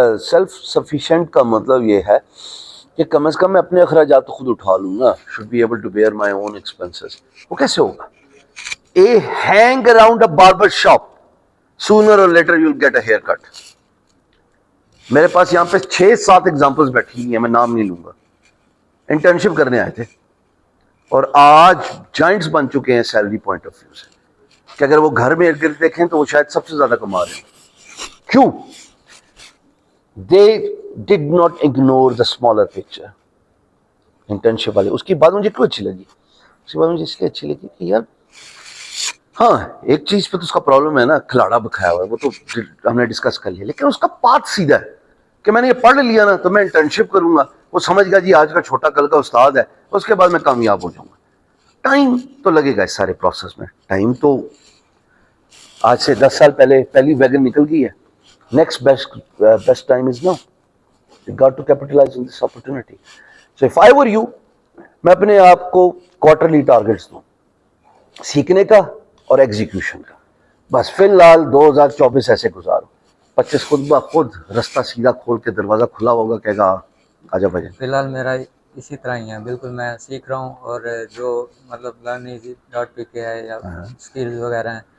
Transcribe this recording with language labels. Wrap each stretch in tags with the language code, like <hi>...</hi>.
<ur>Self-sufficient کا مطلب یہ ہے کہ کم از کم میں اپنے اخراجات خود اٹھا لوں گا.</ur> <en>should be able to bear my own expenses.</en> <ur>وہ کیسے ہوگا؟</ur> <en>hang around a barber shop, sooner or later you'll get a haircut.</en> <ur>میرے پاس یہاں پہ 6-7 ایگزامپلز بیٹھی ہیں, میں نام نہیں لوں گا. انٹرنشپ کرنے آئے تھے اور آج جائنٹس بن چکے ہیں سیلری پوائنٹ آف ویو سے, کہ اگر وہ گھر میں ارد گرد دیکھیں تو وہ شاید سب سے زیادہ کما رہے ہیں. کیوں؟</ur> <en>they did not ignore the smaller picture.</en> <ur>Internship والے, اس کی بات مجھے کیوں اچھی لگی؟ اس کی بات مجھے اس لیے اچھی لگی کہ یار ہاں ایک چیز پہ تو اس کا پرابلم ہے نا, کھلاڑا بکھایا ہوا ہے, وہ تو ہم نے ڈسکس کر لیا. لیکن اس کا پاتھ سیدھا ہے کہ میں نے یہ پڑھ لیا نا تو میں انٹرنشپ کروں گا. وہ سمجھ گا جی آج کا چھوٹا کل کا استاد ہے, اس کے بعد میں کامیاب ہو جاؤں گا. ٹائم تو لگے گا اس سارے پروسیس میں. ٹائم تو آج سے 10 سال پہلے پہلی ویگن نکل گئی ہے.</ur> <en>Next best time is now. You got to capitalize on this opportunity. So if I were you,</en> <ur>میں اپنے آپ کو کوارٹرلی ٹارگیٹس دوں, سیکھنے کا اور ایگزیکیوشن کا. بس فی الحال 2024 ایسے گزارو. 25 خود بخود رستہ سیدھا کھول کے دروازہ کھلا ہوگا, کہے گا آجا بھائی. فی الحال میرا اسی طرح ہی ہے بالکل. میں سیکھ رہا ہوں اور جو مطلب learneasy.pk ہے یا اسکلز وغیرہ ہیں</ur>